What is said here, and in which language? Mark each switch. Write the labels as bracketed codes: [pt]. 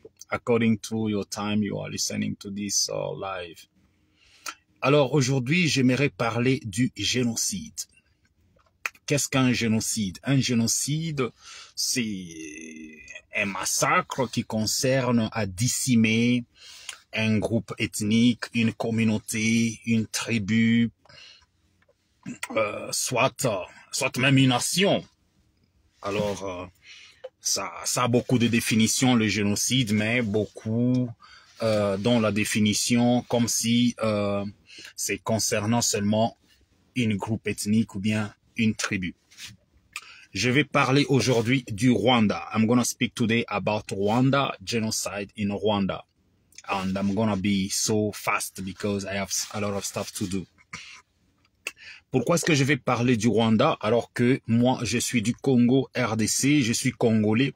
[en] According to your time, you are listening to this live. [fr] Alors aujourd'hui, j'aimerais parler du génocide. Qu'est-ce qu'un génocide? Un génocide, c'est un massacre qui concerne à décimer un groupe ethnique, une communauté, une tribu, soit même une nation. Alors, ça a beaucoup de définitions, le génocide, mais beaucoup dont la définition comme si c'est concernant seulement une groupe ethnique ou bien une tribu. Je vais parler aujourd'hui du Rwanda. [en] I'm going to speak today about Rwanda, genocide in Rwanda. And I'm going to be so fast because I have a lot of stuff to do. [fr] Pourquoi est-ce que je vais parler du Rwanda alors que moi, je suis du Congo RDC, je suis congolais?